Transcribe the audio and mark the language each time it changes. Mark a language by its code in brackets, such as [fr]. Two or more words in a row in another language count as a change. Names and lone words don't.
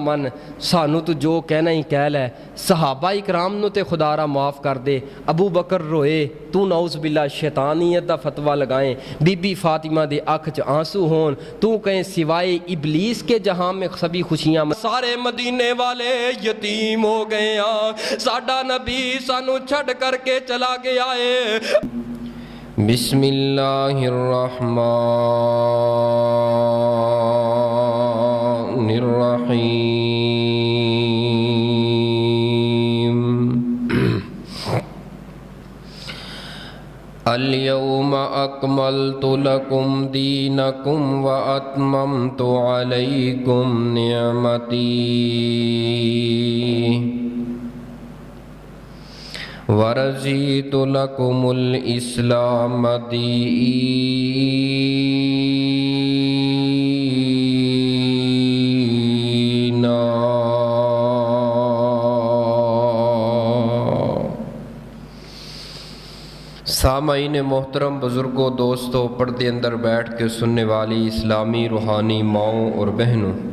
[pa] من سانو تو جو کہنا ہی کہہ لے صحابہ اکرام نو تے خدا را معاف کر دے ابو بکر روئے تو نعوذ باللہ شیطانیت دا فتویٰ لگائیں بی بی فاطمہ دے اکھ چ آنسو ہون تو کہیں سوائے ابلیس کے جہاں میں سبھی خوشیاں سارے مدینے والے یتیم ہو گئے ہیں ساڈا نبی سانو چھڑ کر کے چلا گیا ہے [ar] بسم اللہ الرحمن الرحیم اليوم اکملت لکم دینکم واتممت علیکم نعمتی ورضیت لکم الاسلام دینا [ur] سامعین محترم بزرگوں دوستوں پردے اندر بیٹھ کے سننے والی اسلامی روحانی ماؤں اور بہنوں